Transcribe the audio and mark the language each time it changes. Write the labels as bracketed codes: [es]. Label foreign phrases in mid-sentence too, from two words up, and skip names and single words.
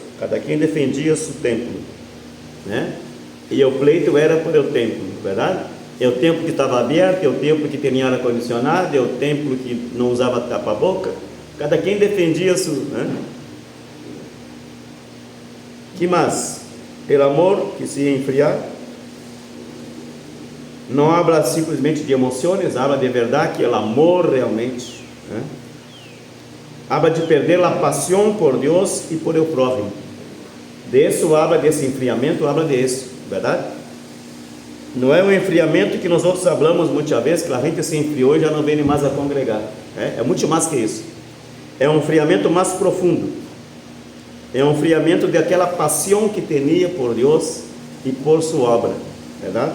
[pt] Cada quem defendia seu templo, né? E o pleito era por o templo, verdade? É o templo que estava aberto, é o templo que tinha ar-condicionado, é o templo que não usava tapa-boca. Cada quem defendia seu, né? Que mais? [es] El amor que se enfriar. [pt] Não habla simplesmente de emoções, habla de verdade, que é o amor realmente, né? Habla de perder a paixão por Deus e por [es] el prójimo. [pt] De isso habla, desse enfriamento, habla de isso, verdade? Não é um enfriamento que nós outros falamos muitas vezes, que a gente se enfriou e já não vem mais a congregar. É muito mais que isso. É um enfriamento mais profundo. É um enfriamento daquela paixão que tinha por Deus e por sua obra, verdade?